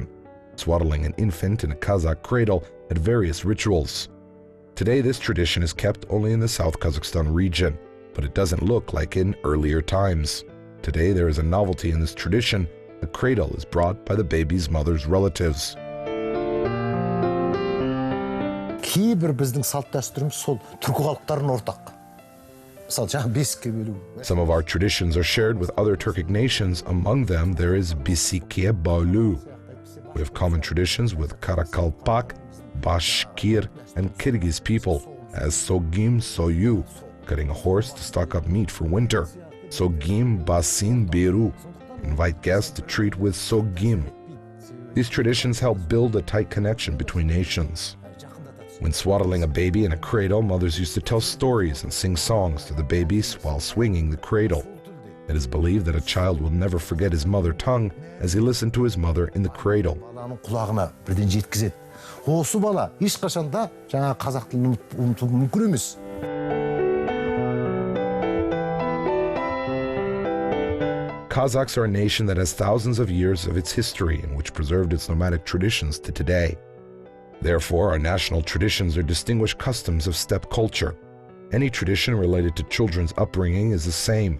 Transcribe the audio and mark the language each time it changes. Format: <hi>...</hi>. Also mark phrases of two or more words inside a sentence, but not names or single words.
<en>Swaddling an infant in a Kazakh cradle had various rituals. Today, this tradition is kept only in the South Kazakhstan region, but it doesn't look like in earlier times. Today, there is a novelty in this tradition. A cradle is brought by the baby's mother's relatives.</en> <kk>кейбір біздің салт дәстүріміз сол түркі халықтарына ортақ. Мысалы, жаңа бесікке бөлу.</kk> <en>Some of our traditions are shared with other Turkic nations. Among them, there is Bisike Baulu. We have common traditions with Karakalpak, Bashkir, and Kyrgyz people, as Sogim Soyu, cutting a horse to stock up meat for winter. Sogim Basin Beru, invite guests to treat with Sogim. These traditions help build a tight connection between nations. When swaddling a baby in a cradle, mothers used to tell stories and sing songs to the baby while swinging the cradle. It is believed that a child will never forget his mother tongue as he listened to his mother in the cradle.</en> <kk>Баланың құлағына бірден жеткізеді. Осы бала ешқашанда жаңа қазақ тілін ұмытуы мүмкін емес.</kk> <en>Kazakhs are a nation that has thousands of years of its history and which preserved its nomadic traditions to today. Therefore, our national traditions are distinguished customs of steppe culture. Any tradition related to children's upbringing is the same.</en>